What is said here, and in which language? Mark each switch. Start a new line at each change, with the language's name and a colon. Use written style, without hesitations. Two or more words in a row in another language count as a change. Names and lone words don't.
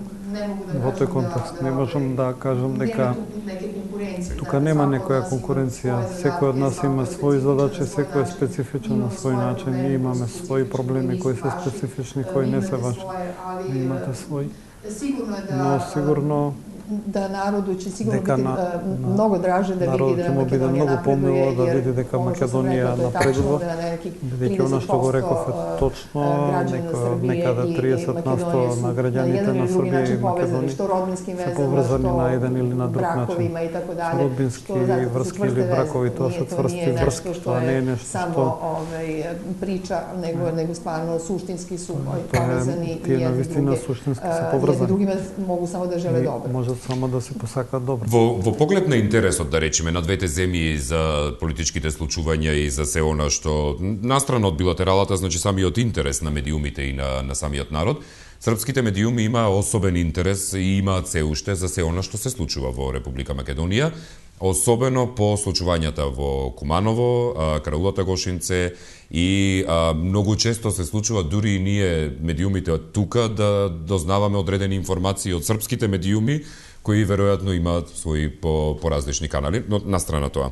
Macedonian: Во тој контекст не можам да кажам дека тука нема некоја конкуренција. Секој од нас има своји задачи, секој е специфичен на свој начин. Ние имаме своји проблеми кои се специфични, кои не се ваши. Вие имате своји. Но сигурно
Serbian: da narodu će sigurno biti mnogo draže da vidi da Makedonija napreduje,
Macedonian: да види дека Македонија напредува, бидејќи она што го реков е точно, некаде 30% на граѓаните на Србија и Македонија се поврзани на еден или на друг начин. Родбински врски или бракови, тоа се цврсти врски, тоа не е нешто што
Serbian: priča, nego stvarno suštinski su povezani i jedni drugi. Jedni drugima mogu samo da žele dobro.
Macedonian: Само да се посакаат добро. Во поглед на интересот, да речеме, на двете земји за политичките случувања и за се она што настрана од билатералата, значи самиот интерес на медиумите и на самиот народ, српските медиуми има особен интерес и имаат се уште за се она што се случува во Република Македонија, особено по случувањата во Куманово, Караулата Гошинце и многу често се случува дури и ние медиумите од тука да дознаваме одредени информации од српските медиуми кои веројатно имаат своји по различни канали, но на страна тоа.